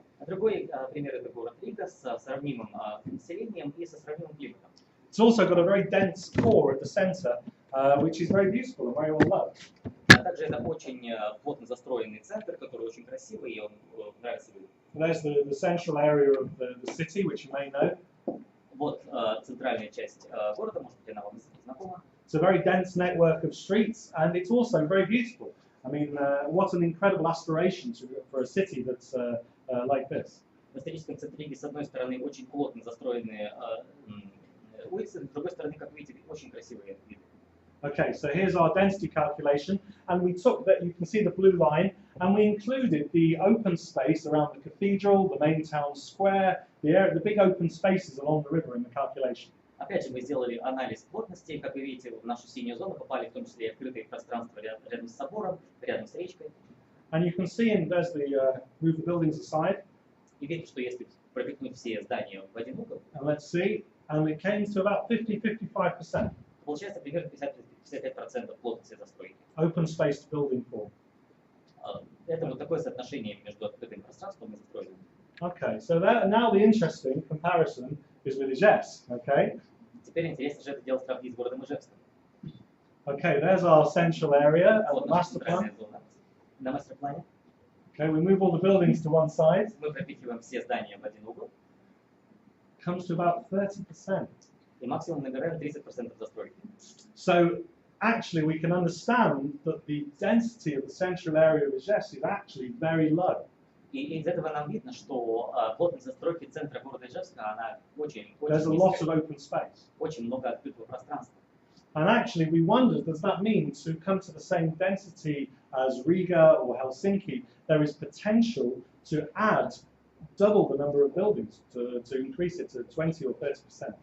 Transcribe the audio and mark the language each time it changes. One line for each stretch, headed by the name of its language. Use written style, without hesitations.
Russian: Другой пример это город Рига с сравнимым населением и со сравнимым климатом.
English: It's also got a very dense core at the center, which is very beautiful and very well loved.
Russian: Также это очень плотно застроенный центр, который очень красивый, и он нравится людям.
English: There's the central area of the city, which you may know.
Russian: Вот центральная часть города, может быть, она вам знакома.
English: It's a very dense network of streets, and it's also very beautiful. I mean, what an incredible aspiration for a city that's like this.
Russian: В историческом центре Риги, с одной стороны, очень плотно застроенные улицы, с другой стороны, как видите, очень красивые виды.
English: Okay, so here's our density calculation, and we took that, you can see the blue line, and we included the open space around the cathedral, the main town square, the big open spaces along the river in the calculation.
Russian: Опять же, мы сделали анализ плотности, как вы видите, в нашу синюю зону попали в том числе и открытые пространства рядом с собором, рядом с речкой.
English: And you can see, and there's the move the buildings aside.
Russian: И видите, что если пропихнуть все здания в один угол,
English: And let's see, and it came to about 50-55%.
Russian: Получается примерно 55% плотности застройки.
English: Open space to building form.
Russian: Это вот такое соотношение между открытым пространством и застроенным.
English: Okay, so now the interesting comparison is with Ижевск, okay?
Russian: Теперь интересно же это дело сравнить с городом Ижевском.
English: Okay, there's our central area and
Russian: Вот
English: the
Russian: наша
English: master
Russian: центральная
English: plan.
Russian: зона. На мастер-плане
English: Okay, we move all the buildings to one side.
Russian: мы пропихиваем все здания в один угол,
English: Comes to about 30%.
Russian: и максимум набираем 30% застройки.
English: So actually we can understand that the density of the central area of Ижевск is actually very low.
Russian: И из этого нам видно, что плотность застройки центра города Ижевска, она очень
English: There's a lot of
Russian: низкая,
English: open space.
Russian: очень много открытого пространства.
English: And actually we wondered, does that mean to come to the same density as Riga or Helsinki, there is potential to add double the number of buildings, to increase it to 20 or 30%.